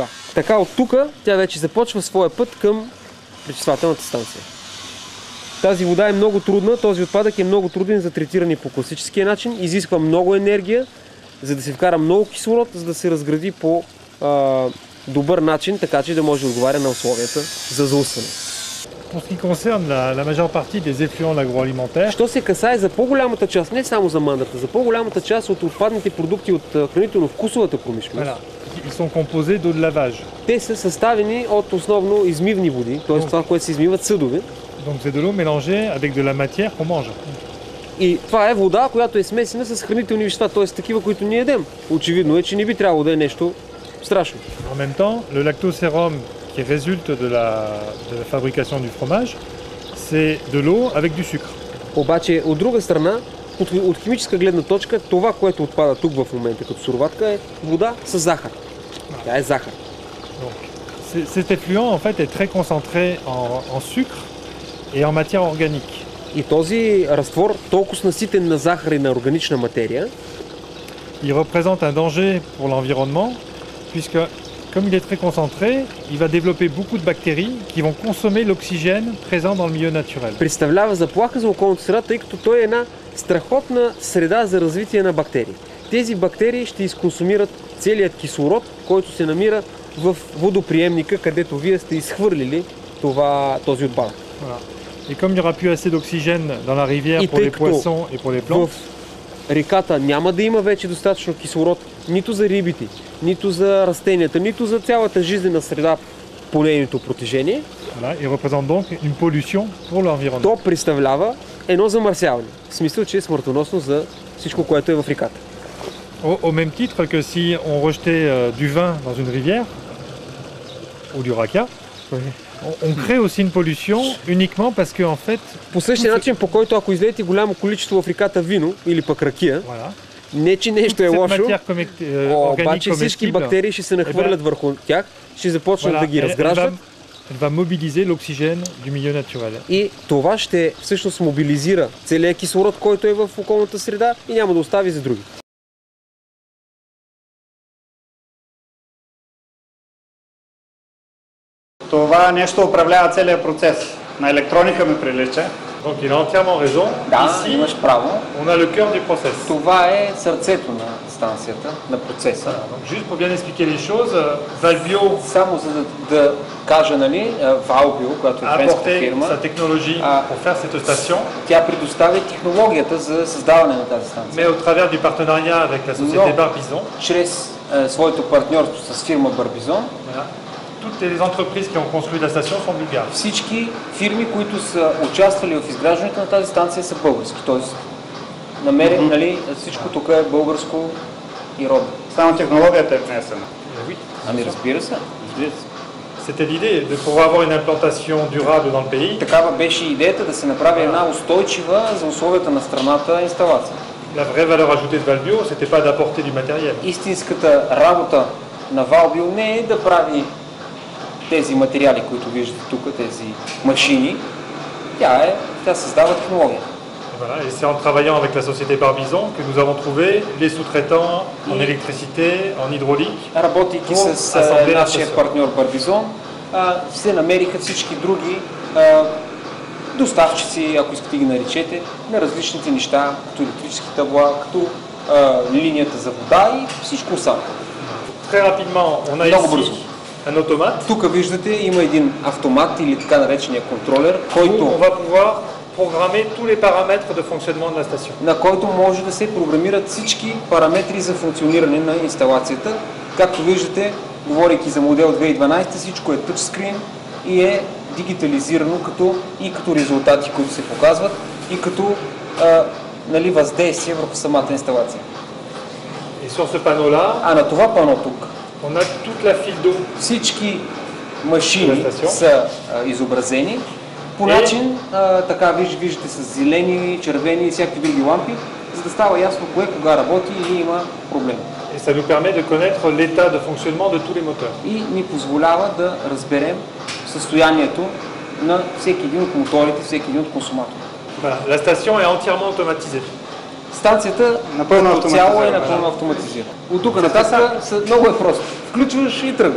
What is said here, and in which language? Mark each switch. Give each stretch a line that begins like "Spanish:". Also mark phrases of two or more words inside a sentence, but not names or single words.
Bulgarian: Така от тук тя вече започва своя път към пречиствателната станция. Тази вода е много трудна, този отпадък е много труден за третиране по класическия начин, изисква много енергия, за да се вкара много кислород, за да се разгради по добър начин, така че да може да отговаря на условията за заустване.
French: Pour ce qui concerne la majeure partie des effluents de l'agroalimentaire,
Bulgarian: Що се касае за по-голямата част, не само за мандрата, за по-голямата част от отпадните продукти от хранително-вкусовата промишленост,
French: voilà, ils sont composés d'eau de lavage.
Bulgarian: те са съставени от основно измивни води, т.е. това, което се измиват съдове.
French: Donc c'est de l'eau mélangée avec de la matière qu'on mange.
Bulgarian: И това е вода, която е смесена с хранителни вещества, т.е. такива, които ние ядем. Очевидно е, че не би трябвало да е нещо страшно.
French: En même temps, le lactosérum qui résulte de la fabrication du fromage, c'est de l'eau avec du sucre.
Bulgarian: Обаче, от друга страна, от химическа гледна точка, това, което отпада тук в момента като суроватка е вода с захар. Тя е захар.
French: Donc, cet effluent en fait est très concentré en sucre et en matière organique.
Bulgarian: И този разтвор, толкова наситен на захар и на органична материя,
French: Il représente un danger pour l'environnement puisque comme il est très concentré, il va développer beaucoup de bactéries qui vont consommer l'oxygène présent dans le milieu naturel.
Bulgarian: представлява заплаха за околната среда, тъй като той е една страхотна среда за развитие на бактерии. Тези бактерии ще изконсумират целият кислород, който се намира в водоприемника, където вие сте изхвърлили този отпадък.
French: Voilà. Et comme il n'y aura plus assez d'oxygène dans la rivière Et pour les
Bulgarian: тъй като
French: poissons et pour les plantes,
Bulgarian: в реката няма да има вече достатъчно кислород нито за рибите, нито за растенията, нито за цялата жизнена среда по нейното протежение.
French: Voilà, il représente donc une pollution pour l'environnement.
Bulgarian: То представлява едно замърсяване. В смисъл, че е смъртоносно за всичко, което е в реката.
French: Au même titre que si on rejetait du vin dans une rivière ou du raca, on crée aussi une pollution uniquement parce que en fait...
Bulgarian: По същия начин, по който ако излеете голямо количество в реката вино или пък ракия,
French: Voilà.
Bulgarian: не че нещо е лошо, обаче всички
French: comestible,
Bulgarian: бактерии ще се нахвърлят върху тях, ще започнат
French: voilà,
Bulgarian: да ги разграждат.
French: Elle va mobiliser l'oxygène du milieu naturel.
Bulgarian: И това ще всъщност мобилизира целият кислород, който е в околната среда и няма да остави за други. Това нещо управлява целият процес. На електроника ми прилича.
French: Donc il a entièrement raison.
Bulgarian: Да,
French: Ici,
Bulgarian: имаш право.
French: on a le cœur du process.
Bulgarian: Това е сърцето на станцията, на процеса.
French: Donc, juste pour bien expliquer les choses, Valbio
Bulgarian: Само за да кажа, нали, Valbio, която е
French: a
Bulgarian: френската
French: apporté
Bulgarian: фирма,
French: sa technologie pour faire cette station,
Bulgarian: тя предоставя технологията за създаване на тази станция.
French: mais au travers du partenariat avec la société Barbizon,
Bulgarian: Чрез своето партньорство с фирма Барбизон,
French: voilà, toutes les entreprises qui ont construit la station sont bulgares.
Bulgarian: всички фирми, които са участвали в изграждането на тази станция, са български. Тоест, намерен, нали, всичко тук е българско и родно. Само технологията е внесена.
French: Oui.
Bulgarian: Ами разбира се.
French: C'était l'idée de pouvoir avoir une implantation durable dans le pays.
Bulgarian: Такава беше идеята да се направи една устойчива за условията на страната инсталация.
French: La vraie valeur ajoutée de Valbio, c'était pas d'apporter du matériel.
Bulgarian: Истинската работа на Valbio не е да прави тези материали, които виждате тук, тези машини. Тя създава технология.
French: Voilà, et c'est en travaillant avec la société Barbizon que nous avons trouvé les sous-traitants en électricité, en hydraulique.
Bulgarian: Работейки с нашия партньор Барбизон, се намериха всички други доставчици, ако искате ги наречете, на различните неща, като електрически табла, като линията за вода и всичко останало.
French: Très rapidement, on a
Bulgarian: Много бързо.
French: ici un automate
Bulgarian: Тук виждате, има един автомат или така наречения контролер,
French: où
Bulgarian: който
French: on va pouvoir programmer tous les paramètres de fonctionnement de la station.
Bulgarian: на който може да се програмират всички параметри за функциониране на инсталацията. Както виждате, говорейки за модел 2012, всичко е тъчскрин и е дигитализирано като резултати, които се показват и като нали, въздействие върху самата инсталация.
French: Et sur ce panneau-là,
Bulgarian: А на това пано тук
French: on a toute la file d'eau.
Bulgarian: всички машини са изобразени по начин, така виждате с зелени, червени и всякакви други лампи, за да става ясно кое кога работи или има проблем.
French: Et ça nous permet de connaître l'état de fonctionnement de tous les moteurs.
Bulgarian: И ни позволява да разберем състоянието на всеки един от моторите, всеки един от консуматорите.
French: Voilà, la station est entièrement automatisée.
Bulgarian: Станцията Напълно като цяло е автоматизирана. напълно автоматизирана. От тук нататък много е просто. Включваш и тръгва.